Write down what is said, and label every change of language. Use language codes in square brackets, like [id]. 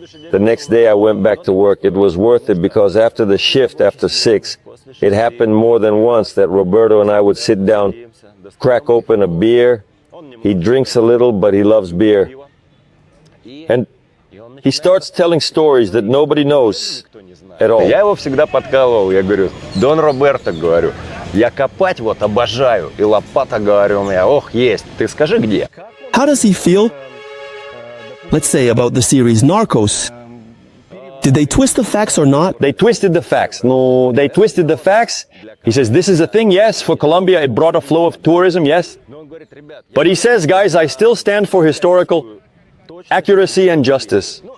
[en] The next day I went back to work. It was worth it because after the shift, after 6, it happened more than once that Roberto and I would sit down, crack open a beer. He drinks a little, but he loves beer. And he starts telling stories that nobody knows at all. [ru] Я его всегда подкалывал, я говорю, Дон Роберто, говорю, я копать вот обожаю, и лопата, говорю, у меня, ох, есть, ты скажи где? [en] How does he feel, let's say, about the series Narcos? Did they twist the facts or not? They twisted the facts. No, they twisted the facts. He says, this is a thing, yes, for Colombia, it brought a flow of tourism, yes. But he says, guys, I still stand for historical accuracy and justice.